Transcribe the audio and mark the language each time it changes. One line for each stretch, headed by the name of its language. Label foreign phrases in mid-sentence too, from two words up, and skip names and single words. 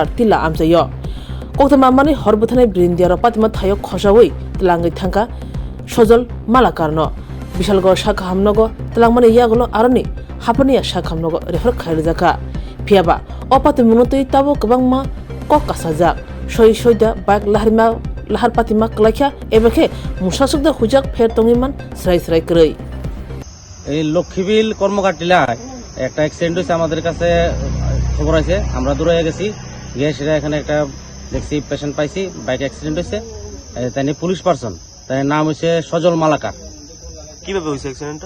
Kok Borok: तिला आमजायो कोक्तमा माने हरबथानाय ब्रिन्दियारो पातिमा थायो खसावै तलांगै थांका सजल मालाकारनो बिशालगड़ शाखा हामनगो तलांगमाने यागलो आरनि हाफनिया शाखा हामनगो रेफर खायरजाका फियाबा अपाति मुनतै ताबो गोबांमा ककासाजाक सय सयदा बाइक लाहार पातिमा कलाइखा एबाखे मुसासुकदा हुजाक फेर तंगिमान स्राय स्राय करै
Bangla: এই লক্ষ্মীবিল কর্মকাটিলায় একটা অ্যাক্সিডেন্ট হয়েছে আমাদের কাছে খবর আছে আমরা দূরে গেছি গিয়ে সেটা এখানে একটা দেখছি পেশেন্ট পাইছি বাইক অ্যাক্সিডেন্ট হয়েছে তাই
English: police person
Bangla: তাই নাম হচ্ছে সজল মালাকার। কিভাবে হয়েছে অ্যাক্সিডেন্টটা?